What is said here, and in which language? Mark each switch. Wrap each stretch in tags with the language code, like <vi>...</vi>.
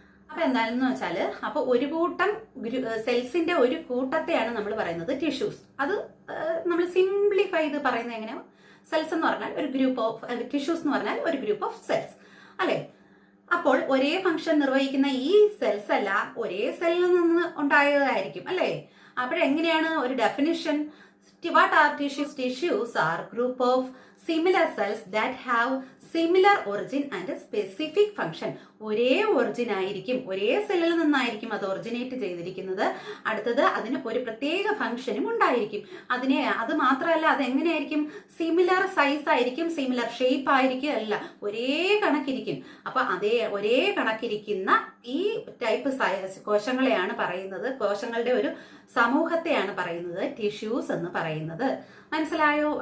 <ml>അപ്പൊ എന്താണെന്ന് വെച്ചാല്, അപ്പൊ ഒരു കൂട്ടം സെൽസിന്റെ ഒരു കൂട്ടത്തെയാണ് നമ്മൾ പറയുന്നത് ടിഷ്യൂസ്. അത് നമ്മൾ സിംപ്ലിഫൈ ചെയ്ത് പറയുന്നത് എങ്ങനെയാണ്? സെൽസ് എന്ന് പറഞ്ഞാൽ ഒരു ഗ്രൂപ്പ് ഓഫ്, ടിഷ്യൂസ് എന്ന് പറഞ്ഞാൽ ഒരു ഗ്രൂപ്പ് ഓഫ് സെൽസ് അല്ലെ? അപ്പോൾ ഒരേ ഫംഗ്ഷൻ നിർവഹിക്കുന്ന ഈ സെൽസ് എല്ലാം ഒരേ സെല്ലിൽ നിന്ന് ഉണ്ടായതായിരിക്കും അല്ലേ? അപ്പോഴെങ്ങനെയാണ് ഒരു definition?</ml> <en>What are tissues? Tissues are group of similar cells that have similar origin and specific function.</en> <ml>ഒരേ ഒറിജിൻ ആയിരിക്കും, ഒരേ സെല്ലിൽ നിന്നായിരിക്കും അത് ഒറിജിനേറ്റ് ചെയ്തിരിക്കുന്നത്. അടുത്തത് അതിന് ഒരു പ്രത്യേക ഫംഗ്ഷനും ഉണ്ടായിരിക്കും. അത് മാത്രമല്ല, അത് എങ്ങനെയായിരിക്കും? സിമിലർ സൈസ് ആയിരിക്കും, സിമിലർ ഷേപ്പ് ആയിരിക്കും, അല്ല ഒരേ കണക്കിരിക്കും. അപ്പൊ അതേ ഒരേ കണക്കിരിക്കുന്ന ഈ ടൈപ്പ് കോശങ്ങളെയാണ് പറയുന്നത്, കോശങ്ങളുടെ ഒരു സമൂഹത്തെയാണ് പറയുന്നത് ടിഷ്യൂസ് എന്ന് പറയുന്നത്. മനസ്സിലായോ?</ml>